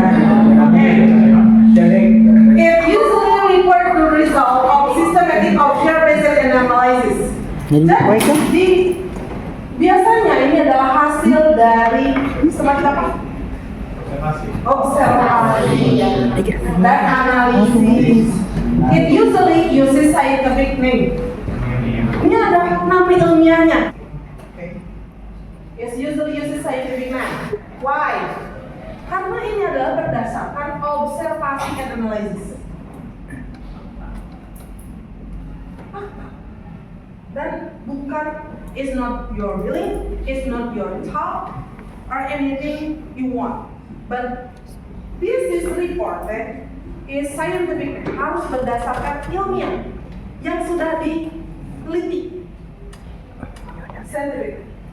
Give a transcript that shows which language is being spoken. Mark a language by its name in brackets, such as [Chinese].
[English] It usually refers to result of systematic observation and analysis. [Indonesian] Jadi, biasanya ini adalah hasil dari semacam apa? Observasi dan analisis. [English] It usually uses scientific name. [Indonesian] Ini ada nama ilmiahnya. [English] It usually uses scientific name. Why? [Indonesian] Karena ini adalah berdasarkan observasi dan analisis. Dan bukan [English] is not your feeling, is not your thought or anything you want. But this is reported is scientific, [Indonesian] harus berdasarkan ilmiah yang sudah diteliti. [English] Scientific.